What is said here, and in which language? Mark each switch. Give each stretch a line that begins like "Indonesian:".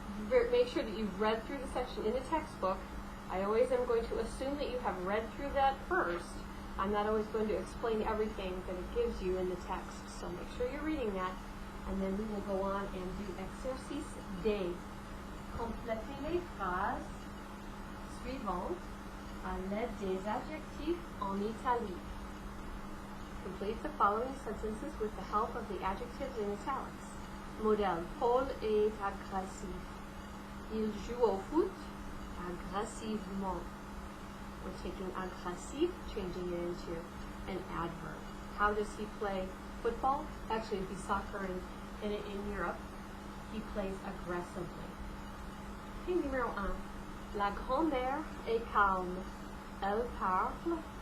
English: Make sure that you've read through the section in the textbook. I always am going to assume that you have read through that first. I'm not always going to explain everything that it gives you in the text, so make sure you're reading that. And then we will go on and do exercice D.
French: Complétez les phrases suivantes à l'aide des adjectifs en italie.
English: Complete the following sentences with the help of the adjectives in italics.
French: Modèle. Paul est agressif. Il joue au foot aggressivement.
English: We're taking agressif, changing it into an adverb. How does he play football? Actually, it'd be soccer in Europe. He plays aggressively. Okay,
French: numéro 1. La grand-mère est calme. Elle parle.